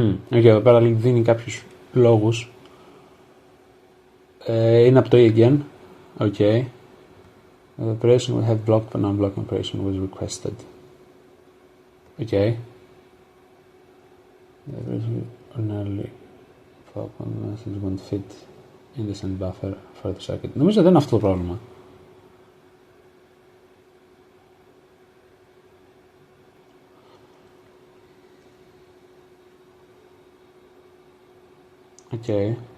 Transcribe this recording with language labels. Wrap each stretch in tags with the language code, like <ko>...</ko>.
<el>Okay, εδώ πέρα δίνει κάποιους λόγους. Είναι από το E again.</el> <en>Okay. The operation will have blocked but non-blocking operation was requested. Okay. The operation ordinarily the message won't fit in the send buffer for the circuit.</en> <el>Νομίζω δεν είναι αυτό το πρόβλημα.</el> <en>Okay.</en>